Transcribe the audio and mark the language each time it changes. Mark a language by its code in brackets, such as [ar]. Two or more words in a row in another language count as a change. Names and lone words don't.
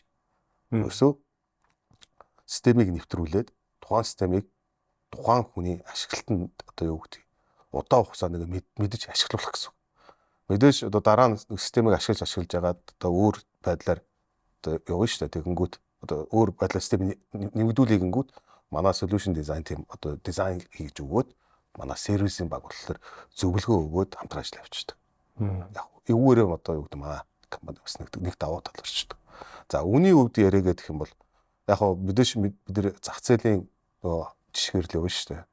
[mn] Өөрөөсөө системийг нэвтрүүлээд тухайн системийг тухайн хүний ашиглалтанд одоо юу гэдэг удаан хугацаанд мэдэж ашиглуулах гэсэн. Мэдээж одоо дараа нь системийг ашиглаж ягаад одоо өөр байдлаар одоо явна шүү дээ. Тэгэнгүүт одоо өөр байдлаар системийг нэмэгдүүлэнгүүт манай [en] solution design team [mn] одоо дизайн хийж өгөөд манай сервисийн баг болохоор зөвлөгөө өгөөд хамтран ажил явуулдаг. Яг эвгээрээ одоо юу гэдэг манай компани бас нэг давуу тал орчдөг. За үүний өвд яриа гэх юм бол яг бид нар зах зээлийн нөгөө жишгээр л явна шүү дээ.